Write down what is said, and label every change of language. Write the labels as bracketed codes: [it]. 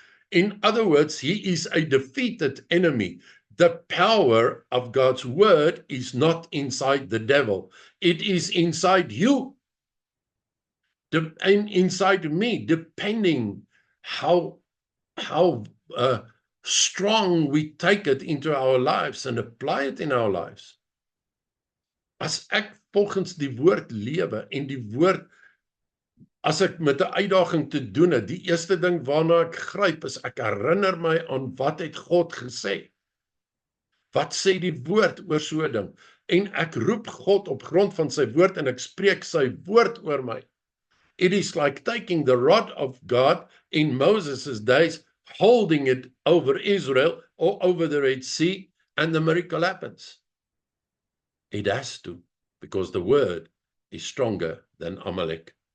[en] In other words, he is a defeated enemy. The power of God's word is not inside the devil. It is inside you and inside me, depending how strong we take it into our lives and apply it in our lives. [af] As ek volgens die woord lewe en die woord, as ek met 'n uitdaging te doen het, die eerste ding waarna ek gryp is, ek herinner my aan wat het God gesê. Wat sê die woord oor so 'n ding? En ek roep God op grond van sy woord en ek spreek sy woord oor my. [en] It is like taking the rod of God in Moses' days, holding it over Israel or over the Red Sea, and the miracle happens. It has to, because the word is stronger than Amalek.